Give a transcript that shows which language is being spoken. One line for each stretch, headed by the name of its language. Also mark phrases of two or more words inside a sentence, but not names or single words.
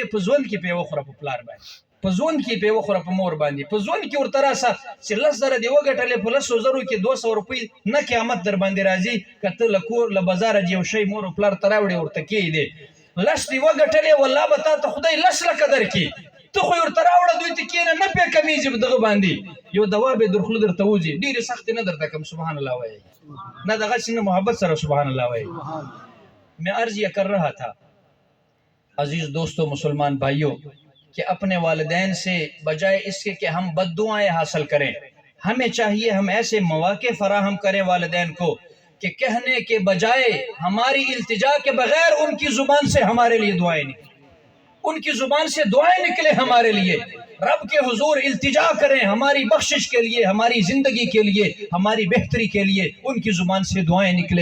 Pashto: په ځوند کې پې وخوره په پلار باندې، په ځوند کې پې وخوره په مور باندې، په ځوند کې ورته راسه چې 10,000 دې وګټلې په 10,000 کې 200 روپۍ نه قیامت در باندې راځي که ته له کور له بازاره یو شی مور او پلار ته راوړې ورته کېږدې 10 دې وګټلې والله به تا ته خدای 10 لکه درکړي، ته خو یې ورته راوړه دوی ته کښېنه نه پې کمیږي په دغه باندې یو دوا به یې در خوله درته وځي، ډېرې سختې نه درته کوم سبحان الله وایي، نه دغسې نه محبت سره سبحان الله وایي.
Urdu: میں عرض یہ کر رہا تھا عزیز دوستو مسلمان بھائیوں کہ اپنے والدین سے بجائے اس کے کہ ہم بد دعائیں حاصل کریں، ہمیں چاہیے ہم ایسے مواقع فراہم کریں والدین کو کہ کہنے کے بجائے ہماری التجا کے بغیر ان کی زبان سے ہمارے لیے دعائیں نکلیں، ان کی زبان سے دعائیں نکلے ہمارے لیے، رب کے حضور التجا کریں ہماری بخشش کے لیے، ہماری زندگی کے لیے، ہماری بہتری کے لیے، ان کی زبان سے دعائیں نکلے.